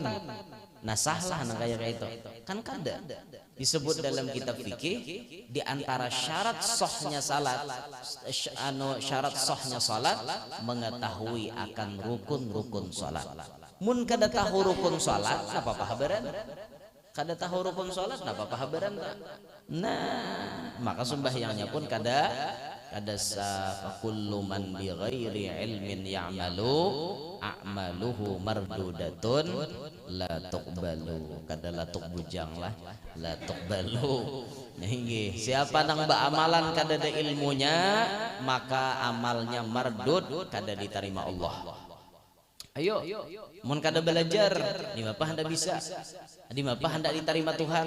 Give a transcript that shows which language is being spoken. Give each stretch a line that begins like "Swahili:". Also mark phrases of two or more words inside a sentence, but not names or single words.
Banjar: Nah sahlah nah kayak itu kan kada disebut dalam kitab fikih di antara syarat sahnya salat, syarat sahnya salat mengetahui akan rukun-rukun salat. Mun kada tahu rukun salat apa habaran, kada tahu rukun salat apa habaran. Nah maka sembahyangnya pun kada sah.
Arabic: كل من بغير علم يعمل أعماله مردودة لا تقبل.
Banjar: Kada la tuqbujang lah,
Arabic: لا تقبل.
Banjar: Nggih, siapa nang beramalan kada ada ilmunya, maka amalnya mardud, kada diterima Allah. Ayo, mun kada belajar, di mapah hendak bisa, di mapah hendak diterima Tuhan.